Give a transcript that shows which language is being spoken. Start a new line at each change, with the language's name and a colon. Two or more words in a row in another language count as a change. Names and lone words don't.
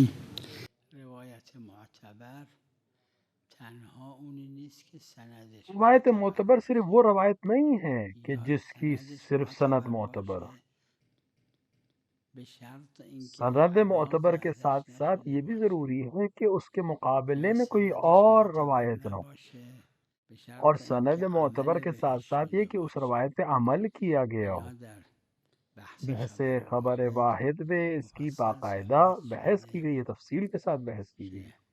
Persian: روایت معتبر تنها اونی نیست که سندش
Urdu: روایت معتبر صرف وہ روایت نہیں ہے کہ جس کی صرف سند معتبر ہو.
Persian: به شرط اینکه
Urdu: سند معتبر کے ساتھ ساتھ یہ بھی ضروری ہے کہ اس کے مقابلے میں کوئی اور روایت نہ ہو، اور سند معتبر کے ساتھ ساتھ یہ کہ اس روایت پہ عمل کیا گیا ہو. بحث خبر واحد میں اس کی باقاعدہ بحث کی گئی ہے، تفصیل کے ساتھ بحث کی گئی ہے.